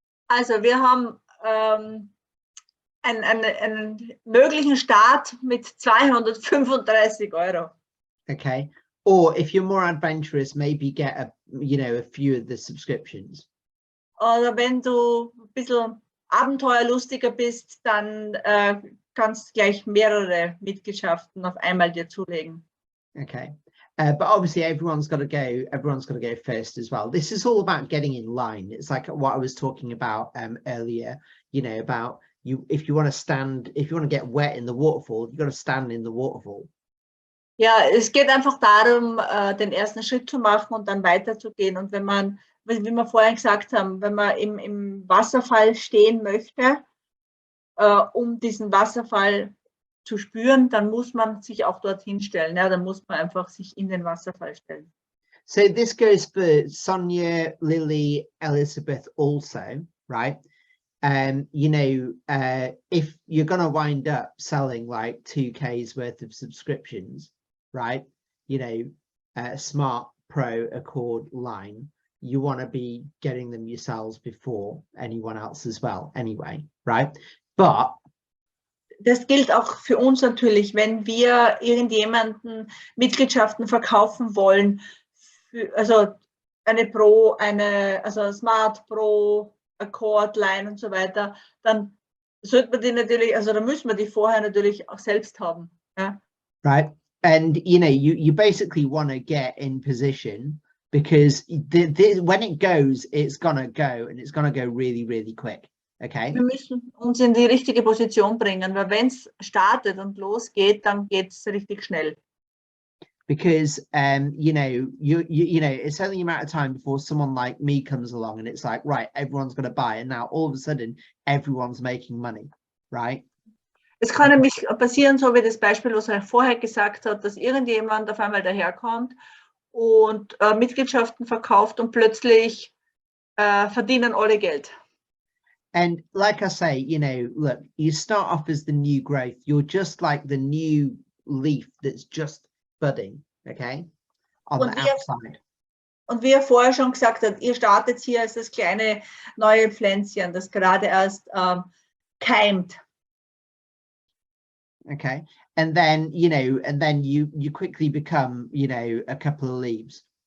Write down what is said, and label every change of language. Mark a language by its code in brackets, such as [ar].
[de] Also wir haben einen möglichen Start mit 235 Euro. Okay. [en] Or if you're more adventurous, maybe get a few of the subscriptions. [de] Oder wenn du ein bisschen abenteuerlustiger bist, dann kannst du gleich mehrere Mitgliedschaften auf einmal dir zulegen. Okay. [en] But obviously everyone's got to go first as well. This is all about getting in line. It's like what I was talking about earlier, about if you want to get wet in the waterfall, you've got to stand in the waterfall. [de] Ja, es geht einfach darum, den ersten Schritt zu machen und dann weiterzugehen. Und wenn man, wie wir vorhin gesagt haben, wenn man im Wasserfall stehen möchte, um diesen Wasserfall zu spüren, dann muss man sich auch dorthin stellen. Ja, dann muss man einfach sich in den Wasserfall stellen. [en] So this goes for Sonia, Lily, Elizabeth also, right? If you're going to wind up selling like 2K's worth of subscriptions, right? Smart, Pro, Accord, Line, you want to be getting them yourselves before anyone else as well anyway, right? But [de] das gilt auch für uns natürlich, wenn wir irgendjemanden Mitgliedschaften verkaufen wollen, also eine Pro, also Smart, Pro, Accord, Line und so weiter, dann sollte man die natürlich, also dann müssen wir die vorher natürlich auch selbst haben. Ja? [en] Right. And you basically want to get in position because when it goes, it's gonna go and it's gonna go really, really quick. Okay. [de] Wir müssen uns in die richtige Position bringen, weil wenn es startet und losgeht, dann geht es richtig schnell. [en] Because it's only a matter of time before someone like me comes along and it's like, right, everyone's going to buy, and now all of a sudden everyone's making money, right? [de] Es kann nämlich passieren, so wie das Beispiel, was er vorher gesagt hat, dass irgendjemand auf einmal daherkommt und Mitgliedschaften verkauft und plötzlich verdienen alle Geld. [en] And like I say, look, you start off as the new growth. You're just like the new leaf that's just budding, okay, on the outside. [de] Und wie er vorher schon gesagt hat, ihr startet hier als das kleine neue Pflänzchen, das gerade erst keimt. [en] Okay, and then you quickly become a couple of leaves.